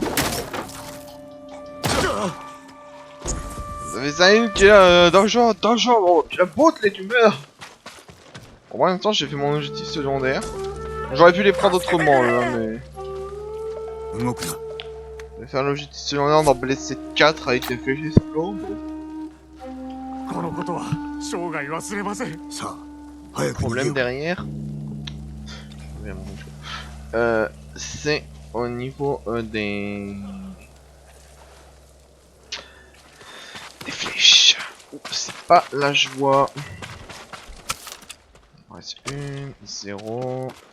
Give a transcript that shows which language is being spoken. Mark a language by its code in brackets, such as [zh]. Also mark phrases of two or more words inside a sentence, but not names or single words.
[fr] Vous avez Zayn qui est là, danger, bon, tu la botte les tu meurs. Bon, en même temps, j'ai fait mon objectif secondaire. J'aurais pu les prendre autrement, là, mais... [ja] 動くな。 [fr] Je vais faire l'objectif secondaire d'en blesser 4 avec les flèches explos. [ja] このことは生涯忘れません。さあ、早く逃げよ [fr] Problème [ja] う。 [fr] derrière. C'est au niveau des flèches. C'est pas la joie. Il reste 1, 0.